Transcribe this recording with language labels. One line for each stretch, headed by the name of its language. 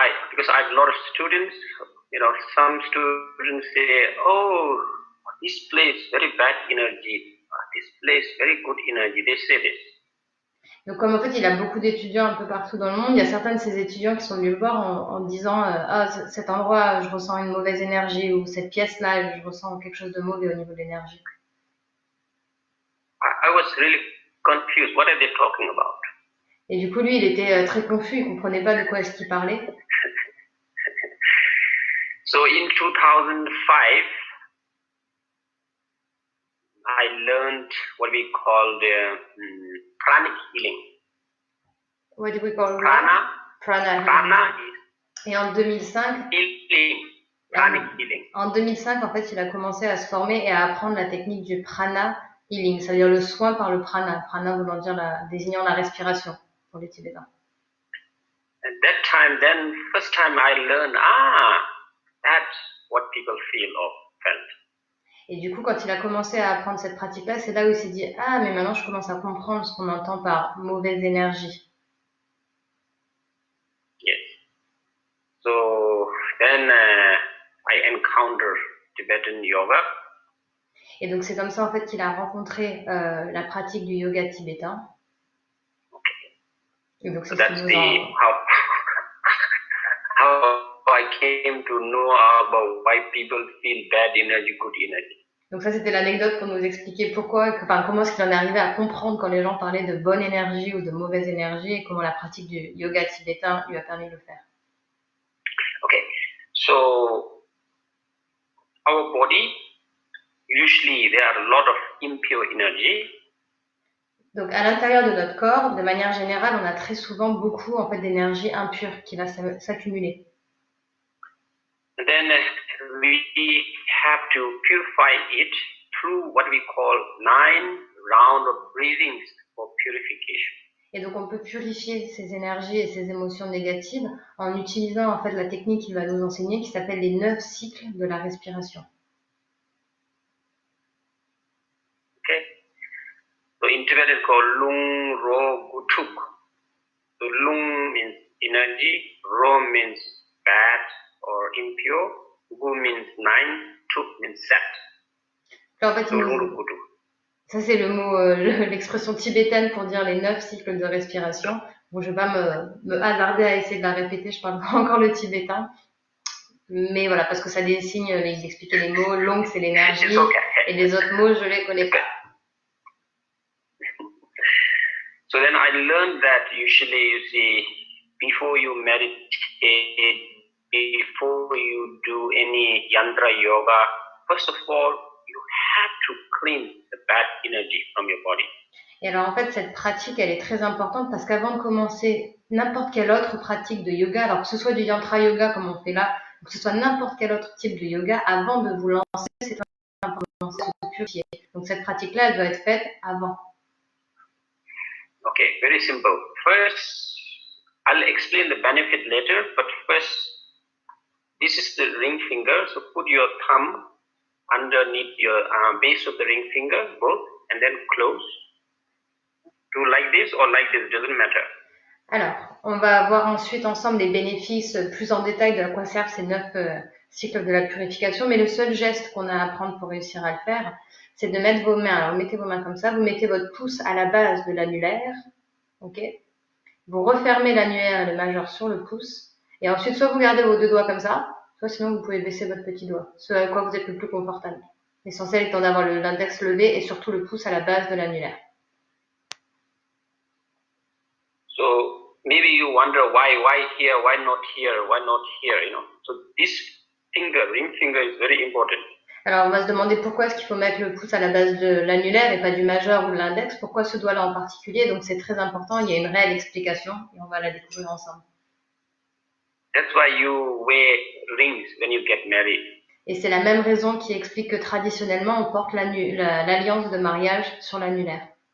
English: Because I have a lot of students, some students say, oh, this place very bad energy, this place very good energy, they say this.
French: Donc comme en fait il a beaucoup d'étudiants un peu partout dans le monde, il y a certains de ces étudiants qui sont venus le voir en disant cet endroit je ressens une mauvaise énergie, ou cette pièce-là je ressens quelque chose de mauvais au niveau de l'énergie.
English: I was really confused. What are they talking about?
French: Et du coup lui il était très confus, il comprenait pas de quoi est-ce qu'il parlait.
English: So in 2005 I learned what we call the pranic healing. What do we call prana? Prana
French: Et en 2005,
English: healing. Pranic healing.
French: En 2005, en fait, il a commencé à se former et à apprendre la technique du prana healing, c'est-à-dire le soin par le prana. Prana voulant dire désignant la respiration pour les Tibétains.
English: At that time, first time I learned, that's what people feel or felt.
French: Et du coup, quand il a commencé à apprendre cette pratique-là, c'est là où il s'est dit, mais maintenant je commence à comprendre ce qu'on entend par mauvaise énergie.
English: Yes. So then I encountered Tibetan yoga.
French: Et donc c'est comme ça en fait qu'il a rencontré la pratique du yoga tibétain.
English: Okay.
French: Et donc c'est
English: so that's how I came to know about why people feel bad energy, good energy.
French: Donc ça c'était l'anecdote pour nous expliquer comment est-ce qu'il en est arrivé à comprendre quand les gens parlaient de bonne énergie ou de mauvaise énergie, et comment la pratique du yoga tibétain lui a permis de le faire.
English: Okay, so our body, usually there are a lot of impure energy.
French: Donc à l'intérieur de notre corps, de manière générale, on a très souvent beaucoup en fait d'énergie impure qui va s'accumuler.
English: And then we have to purify it through what we call 9 rounds of breathing for purification.
French: Et donc on peut purifier ces énergies et ces émotions négatives en utilisant en fait la technique qu'il va nous enseigner, qui s'appelle les 9 cycles de la respiration.
English: Okay. So in Tibetan it's called Lung Ro Gutuk. So Lung means energy, Ro means bad or impure, Gu means 9, Tuk means set.
French: En fait, ça c'est le mot, l'expression tibétaine pour dire les 9 cycles de respiration. Bon, je vais pas me hasarder à essayer de la répéter, je parle pas encore le tibétain. Mais voilà, parce que ça désigne, il expliquait les mots, long c'est l'énergie, et les autres mots je les connais pas.
English: So then I learned that usually you see, before you meditate, before you do any yantra yoga, first of all, you have to cleanse the bad energy from your body.
French: Et alors en fait, cette pratique, elle est très importante parce qu'avant de commencer n'importe quelle autre pratique de yoga, alors que ce soit du yantra yoga comme on fait là, ou que ce soit n'importe quel autre type de yoga, avant de vous lancer, c'est important de se purifier. Donc cette pratique-là, elle doit être faite avant.
English: Okay, very simple. First, I'll explain the benefit later, but first, this is the ring finger, so put your thumb underneath your base of the ring finger, both, and then close. Do like this or like this, doesn't matter.
French: Alors, on va voir ensuite ensemble les bénéfices plus en détail de quoi servent ces 9 cycles de la purification, mais le seul geste qu'on a à apprendre pour réussir à le faire, c'est de mettre vos mains. Alors, vous mettez vos mains comme ça, vous mettez votre pouce à la base de l'annulaire, ok? Vous refermez l'annulaire et le majeur sur le pouce, et ensuite, soit vous gardez vos 2 doigts comme ça, soit sinon vous pouvez baisser votre petit doigt, ce à quoi vous êtes le plus confortable. L'essentiel étant d'avoir l'index levé et surtout le pouce à la base de l'annulaire.
English: So maybe you wonder why here, why not here, you know. So this finger, ring finger is very important.
French: Alors on va se demander pourquoi est-ce qu'il faut mettre le pouce à la base de l'annulaire et pas du majeur ou de l'index, pourquoi ce doigt-là en particulier, donc c'est très important, il y a une réelle explication et on va la découvrir ensemble.
English: That's why you wear rings when you get married.
French: Et c'est la même raison qui explique que traditionnellement on porte l'alliance de mariage sur l'annulaire.